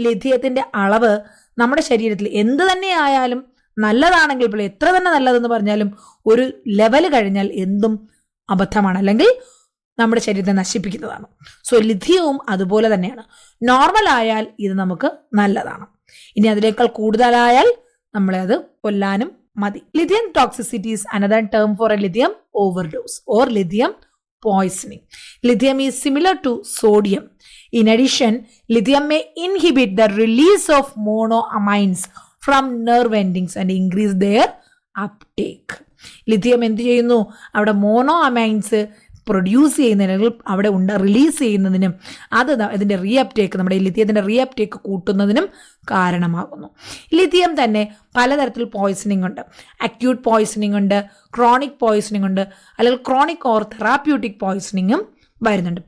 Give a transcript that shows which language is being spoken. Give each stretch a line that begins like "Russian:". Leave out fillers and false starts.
Malayalam: ലിഥിയത്തിന്റെ അളവ് നമ്മുടെ ശരീരത്തിൽ എന്ത് തന്നെ ആയാലും നല്ലതാണെങ്കിൽ പോലും, എത്ര തന്നെ നല്ലതെന്ന് പറഞ്ഞാലും ഒരു ലെവൽ കഴിഞ്ഞാൽ എന്തും അബദ്ധമാണ്, അല്ലെങ്കിൽ നമ്മുടെ ശരീരത്തെ നശിപ്പിക്കുന്നതാണ്. സോ ലിഥിയവും അതുപോലെ തന്നെയാണ്. നോർമൽ ആയാൽ ഇത് നമുക്ക് നല്ലതാണ്, ഇനി അതിനേക്കാൾ കൂടുതലായാൽ നമ്മളെ അത് കൊല്ലാനും മതി.
English: Lithium toxicity is another term for a lithium overdose or lithium poisoning. Lithium is similar to sodium. In addition, lithium may inhibit the release of monoamines from nerve endings and increase their uptake.
Malayalam: Lithium എന്ത് ചെയ്യുന്നു? അവിടെ mono amines produce ചെയ്യുന്നതിനും അവിടെ release ചെയ്യുന്നതിനും അത് ഇതിൻ്റെ reuptake, നമ്മുടെ ലിഥിയത്തിൻ്റെ reuptake കൂട്ടുന്നതിനും കാരണമാകുന്നു. ലിഥിയം തന്നെ പലതരത്തിൽ പോയ്സണിങ് ഉണ്ട്. അക്യൂട്ട് പോയ്സണിങ് ഉണ്ട്, ക്രോണിക് പോയ്സണിങ് ഉണ്ട്, അല്ലെങ്കിൽ ക്രോണിക് ഓർ തെറാപ്യൂട്ടിക് പോയ്സണിങ്ങും വരുന്നുണ്ട്.